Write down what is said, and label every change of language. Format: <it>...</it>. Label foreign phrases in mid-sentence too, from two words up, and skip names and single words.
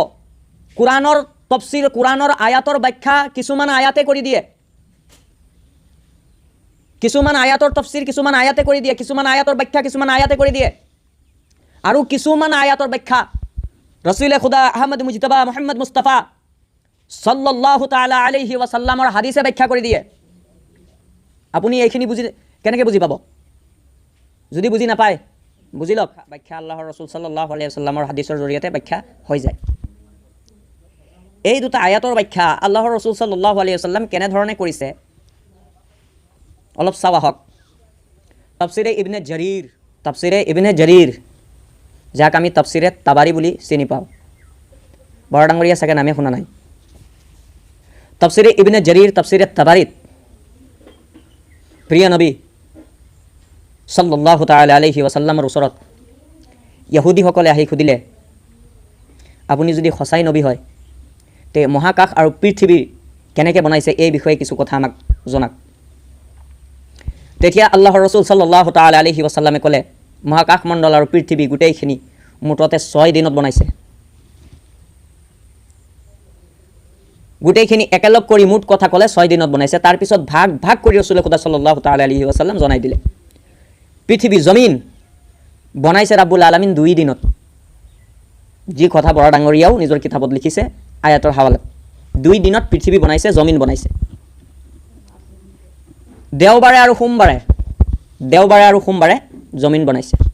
<as>কোৰাণৰ তফসিৰ, কোৰাণৰ আয়াতৰ ব্যাখ্যা কিছুমান আয়াতে কৰি দিয়ে, কিছুমান আয়াতৰ তফসিৰ কিছুমান আয়াতে কৰি দিয়ে, কিছুমান আয়াতৰ ব্যাখ্যা কিছুমান আয়াতে কৰি দিয়ে। আৰু কিছুমান আয়াতৰ ব্যাখ্যা ৰসুল খুদা আহমদ মুজতবা মুহাম্মদ মুস্তাফা</as> <ar>صلى الله تعالى عليه وسلم</ar> <as>হাদিসে ব্যাখ্যা কৰি দিয়ে। আপুনি এইখিনি কেনেকৈ বুজি পাব? যদি বুজি নাপায় বুজি লওক, ব্যাখ্যা আল্লাহৰ ৰসুল</as> <ar>صلى الله عليه وسلم</ar> <as>হাদিসৰ জৰিয়তে ব্যাখ্যা হৈ যায়। এই দুটা আয়াতৰ ব্যাখ্যা আল্লাহৰ ৰসুল</as> <ar>صلى الله عليه وسلم</ar> <as>কেনেধৰণে কৰিছে অলপ চাওঁ আহক। তাফসিৰে ইবনে জৰীৰ যাক আমি তাফসিৰে তাবাৰী বুলি চিনি পাওঁ, বৰা ডাঙৰীয়া চাগে নামে শুনা নাই। তাফসিৰে ইবনে জৰীৰ, তাফসিৰে তাবাৰীত প্ৰিয় নবী</as> <ar>صلى الله تعالى عليه وسلم</ar> <as>ওচৰত ইহুদীসকলে আহি সুধিলে, আপুনি যদি সঁচাই নবী হয় তে মহাকাশ আৰু পৃথিৱী কেনেকৈ বনাইছে এই বিষয়ে কিছু কথা আমাক জনাওক। তেতিয়া আল্লাহৰ ৰসুল</as> <ar>صلى الله تعالى عليه وسلم</ar> <as>ক'লে, মহাকাশ মণ্ডল আৰু পৃথিৱী গোটেইখিনি মুঠতে 6 দিনত বনাইছে। গোটেইখিনি একেলগ কৰি মুঠ কথা ক'লে 6 দিনত বনাইছে। তাৰপিছত ভাগ ভাগ কৰি ৰসুল খুদা</as> <ar>صلى الله تعالى عليه وسلم</ar> <as>জনাই দিলে, পৃথিৱী জমিন বনাইছে</as> <ar>رب العالمين</ar> <as>2 দিনত। যি কথা বৰা ডাঙৰীয়াও নিজৰ কিতাপত লিখিছে আয়াতৰ হাৱালাত, 2 দিনত পৃথিৱী বনাইছে, জমিন বনাইছে। দেওবাৰে আৰু সোমবাৰে জমিন বনাইছে।</as>